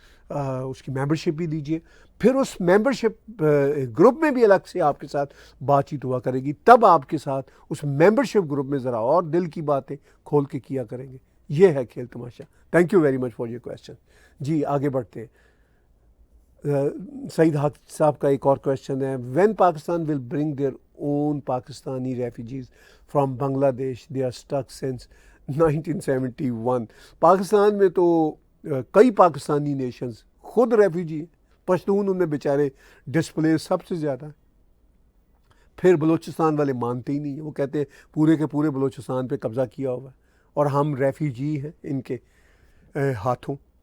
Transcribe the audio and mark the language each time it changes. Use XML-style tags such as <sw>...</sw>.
<ur>اس کی ممبرشپ بھی دیجیے، پھر اس ممبرشپ گروپ میں بھی الگ سے آپ کے ساتھ بات چیت ہوا کرے گی، تب آپ کے ساتھ اس ممبرشپ گروپ میں ذرا اور دل کی باتیں کھول کے کیا کریں گے. یہ ہے کھیل تماشا.</ur> <en>Thank you very much for your question.</en> <ur>جی آگے بڑھتے ہیں. سعید حق صاحب کا ایک اور کویشچن ہے.</ur> <en>When Pakistan will bring their own Pakistani refugees from Bangladesh they are stuck since 1971.</en> <ur>Pakistan میں تو کئی پاکستانی نیشنز خود ریفیوجی ہیں. پشتون ان میں بیچارے ڈسپلیس سب سے زیادہ ہیں. پھر بلوچستان والے مانتے ہی نہیں ہیں، وہ کہتے ہیں پورے کے پورے بلوچستان پہ قبضہ کیا ہوا ہے اور ہم ریفیوجی ہیں ان کے ہاتھوں.</ur>